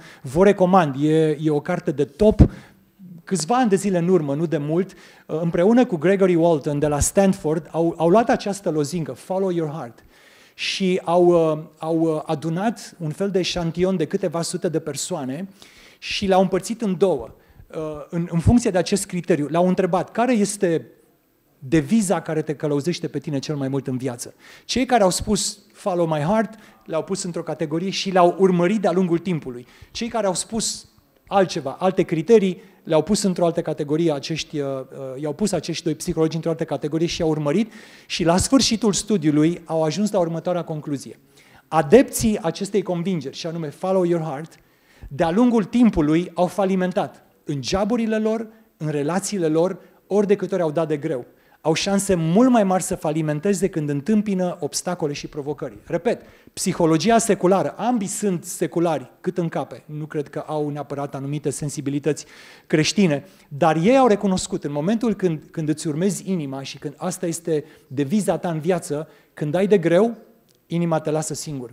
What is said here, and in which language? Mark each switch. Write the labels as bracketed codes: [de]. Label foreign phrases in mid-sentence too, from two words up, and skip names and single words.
[ro] Vă recomand, e o carte de top, câțiva ani de zile în urmă, nu de mult, împreună cu Gregory Walton de la Stanford, au luat această lozincă, [en] Follow Your Heart, [ro] și au adunat un fel de eșantion de câteva sute de persoane și le-au împărțit în două, în funcție de acest criteriu. Le-au întrebat care este deviza care te călăuzește pe tine cel mai mult în viață. Cei care au spus [en] Follow my heart [ro] le-au pus într-o categorie și le-au urmărit de-a lungul timpului. Cei care au spus altceva, alte criterii, le-au pus într-o altă categorie, i-au pus acești 2 psihologi într-o altă categorie și i-au urmărit și la sfârșitul studiului au ajuns la următoarea concluzie. Adepții acestei convingeri, și anume [en] Follow your heart, [ro] de-a lungul timpului au falimentat în joburile lor, în relațiile lor, ori de câte ori au dat de greu. Au șanse mult mai mari să falimenteze când întâmpină obstacole și provocări. Repet, psihologia seculară, ambii sunt seculari cât în cape, nu cred că au neapărat anumite sensibilități creștine, dar ei au recunoscut în momentul când îți urmezi inima și când asta este deviza ta în viață, când ai de greu, inima te lasă singur.